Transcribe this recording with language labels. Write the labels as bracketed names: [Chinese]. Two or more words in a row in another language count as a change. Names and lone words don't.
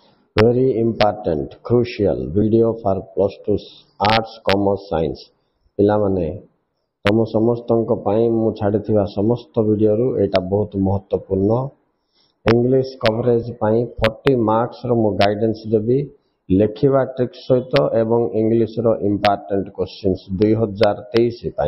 [English] Very important, crucial video for plus two arts, commerce, science. [Odia] ପିଲାମାନେ ତମ ସମସ୍ତଙ୍କ ପାଇଁ ମୁଁ ଛାଡ଼ିଥିବା ସମସ୍ତ ଭିଡ଼ିଓରୁ ଏଇଟା ବହୁତ ମହତ୍ୱପୂର୍ଣ୍ଣ। ଇଂଲିଶ କଭରେଜ ପାଇଁ 40 ମାର୍କସର ମୁଁ ଗାଇଡେନ୍ସ ଦେବି ଲେଖିବା ଟ୍ରିକ୍ସ ସହିତ ଏବଂ ଇଂଲିଶର [English] important questions [Odia] 2023 ପାଇଁ।